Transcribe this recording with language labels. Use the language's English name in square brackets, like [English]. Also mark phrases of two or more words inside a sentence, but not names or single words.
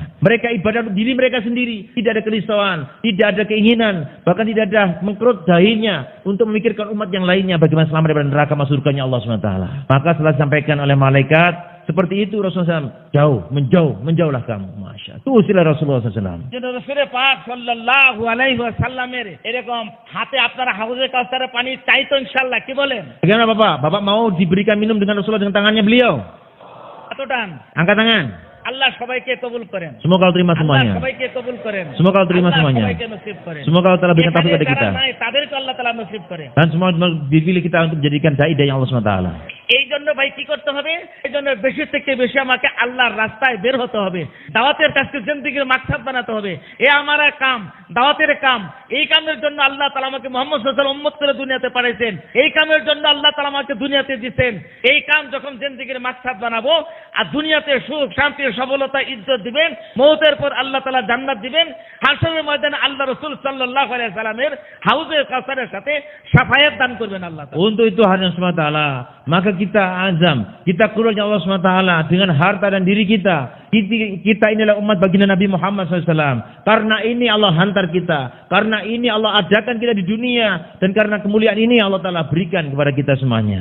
[Indonesian] Mereka ibadah untuk diri mereka sendiri, tidak ada kerisauan, tidak ada keinginan, bahkan tidak ada mengkerut dahinya untuk memikirkan umat yang lainnya bagaimana selamat daripada neraka masuk surganya Allah SWT. Maka setelah disampaikan oleh malaikat seperti itu, Rasulullah SAW, menjauhlah kamu. [Arabic] ما شاء الله. [Indonesian] Itu usilah Rasulullah SAW. [Bangla] রাসূলের পাক [Arabic] صلى الله عليه وسلم [Bangla] এরকম হাতে আপনারা হাউজে কাউসারের পানি চাইতো ইনশাআল্লাহ, কি বলেন? [Indonesian] Bagaimana Bapak? Bapak mau diberikan minum dengan Rasulullah dengan tangannya beliau? [Bangla] এতটান [Indonesian] Angkat tangan. [Bangla] আল্লাহ সবাইকে কবুল করেন। [Indonesian] Semoga Allah terima [Bangla] আল্লাহ [Indonesian] semuanya. [Bangla] সবাইকে কবুল করেন। [Indonesian] Semoga Allah terima [Bangla] আল্লাহ [Indonesian] semuanya. [Bangla] সবাইকে নসিব করেন। [Indonesian] Semoga Allah telah berikan taufik kepada kita. [Bangla] যারা নাই তাদেরকে আল্লাহ তাআলা নসিব করেন। [Indonesian] Dan semua dipilih kita untuk menjadikan dai dari Allah SWT. [Bangla] এই জন্য ভাই কি করতে হবে? এই জন্য বেশি থেকে বেশি আমাকে আল্লাহর রাস্তায় বের হতে হবে, দাওয়াতের কাজকে জিন্দেগির মাকসাদ বানাতে হবে। এ আমার কাম, দাওয়াতের কাম। এই কামের জন্য আল্লাহ তাআলা আমাকে মুহাম্মদ [Arabic] صلى الله عليه وسلم [Bangla] উম্মত করে দুনিয়াতে পাঠাইছেন। এই কামের জন্য আল্লাহ তাআলা আমাকে দুনিয়াতে দিবেন। এই কাম যখন জিন্দেগির মাকসাদ বানাবো, আর দুনিয়াতে সুখ শান্তি সফলতা ইজ্জত দিবেন, মওতের পর আল্লাহ তাআলা জান্নাত দিবেন, হাশরের ময়দানে আল্লাহ রাসূল [Arabic] صلى الله عليه وسلم [Bangla] হাউজে কাউসারের সাথে শাফায়াত দান করবেন আল্লাহ তাআলা। [Indonesian] Untuk itu hadirin SWT, maka kita azam, kita keluarnya Allah SWT dengan harta dan diri kita. Kita inilah umat baginda Nabi Muhammad SAW. Karena ini Allah hantar kita, karena ini Allah adakan kita di dunia, dan karena kemuliaan ini Allah Ta'ala berikan kepada kita semuanya.